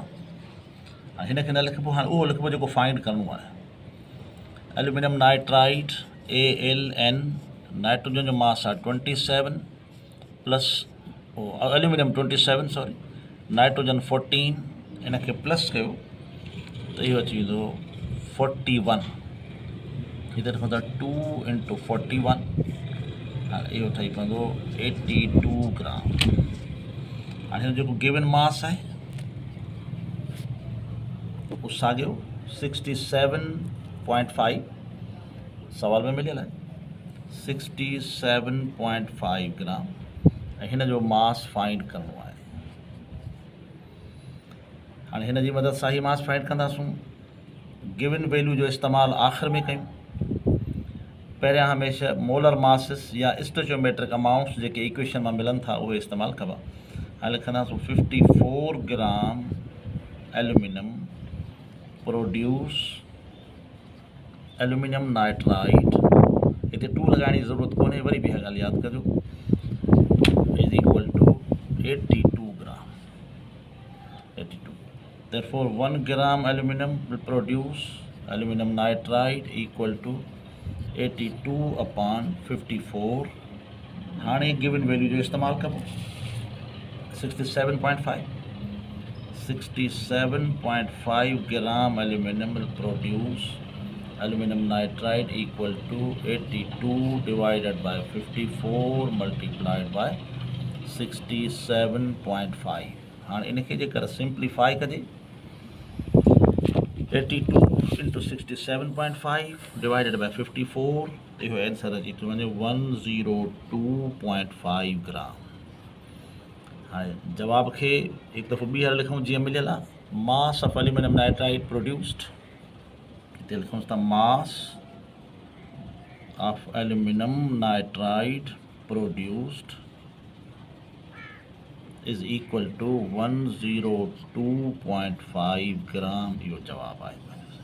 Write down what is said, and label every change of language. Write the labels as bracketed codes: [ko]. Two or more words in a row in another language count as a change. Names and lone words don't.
[sd] हाँ हिन खे न लिखिबो। हाँ उहो लिखिबो जेको फाइंड करणो आहे। [en] aluminum nitride AlN nitrogen [sd] जो मास आहे 27 [en] plus aluminum 27 sorry nitrogen 14 [sd] इन खे प्लस कयो तो इहो अची वेंदो 41। इधर लिखंदा 2 इंटू 41 हाँ इहो ठही पवंदो 82 ग्राम। हाँ हिन जो [en] given mass [sd] है उहो साॻियो 67.5 सवाल में मिलियल है 67.5 ग्राम। हिन जो मास फाइंड करणो आहे। हाँ हिन जी मदद सां ही मास फाइंड कंदासूं। [en] given value [sd] जो इस्तेमाल आख़िर में कयूं। पहिरियां हमेशा [en] molar masses [sd] या [en] stoichiometric amounts [sd] जेके इक्वेशन में मिलन था उहे इस्तेमाल कबा। हाँ लिखंदासूं 54 [en] gram aluminum produce aluminum nitride [hi] इतने 2 लगाने की ज़रूरत [sd] कोन्हे वरी भी ॻाल्हि याद कजो [en] is equal to 82 gram 82. therefore 1 gram aluminum will produce aluminum nitride equal to 82 upon 54। हाँ given value [sd] जो इस्तेमाल कबो [en] 67.5 gram aluminum will produce aluminum nitride equal to 82 divided by 54 multiplied by 67.5। [sd] हाँ इनके जेकर सिंप्लीफाई कजे [en] 82 into 67.5 divided by 54 [sd] इहो आंसर अची थो वञे 102.5 ग्राम। हाँ जवाब के एक दफ़ो ॿीहर लिखूं जीअं मिलियल आहे [en] mass of aluminum nitride produced [sd] हिते लिखूं था [en] mass of aluminum nitride produced is equal to 102.5 gram [sd] इहो जवाब आहे।